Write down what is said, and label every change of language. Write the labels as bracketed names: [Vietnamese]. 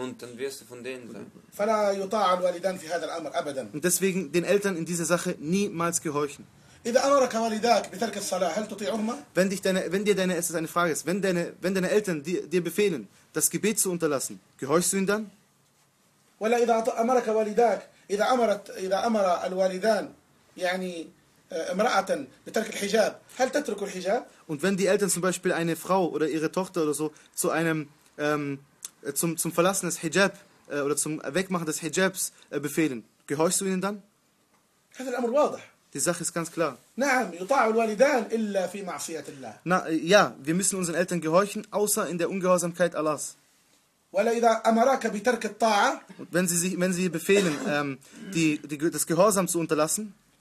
[German] Und dann wirst du von denen sein. Und deswegen den Eltern in dieser Sache niemals gehorchen. Wenn deine Eltern dir befehlen, das Gebet zu unterlassen, gehorchst du ihnen dann? [Arabic] ولا إذا أمرك والداك إذا أمر الوالدان يعني امرأة بترك الحجاب هل تترك الحجاب؟ [German] Und wenn die Eltern zum Beispiel eine Frau oder ihre Tochter oder so zu einem zum Verlassen des Hijab oder zum Wegmachen des Hijabs befehlen, gehorchst du ihnen dann? [Arabic] هذا الأمر واضح. [German] Die Sache ist ganz klar. [Arabic] نعم يطاع الوالدان إلا في معصية الله. [German] Na ja, wir müssen unseren Eltern gehorchen, außer in der Ungehorsamkeit Allahs. [Arabic] ولا إذا أمرك بترك الطاعة. [German] Wenn sie befehlen, das Gehorsam zu unterlassen.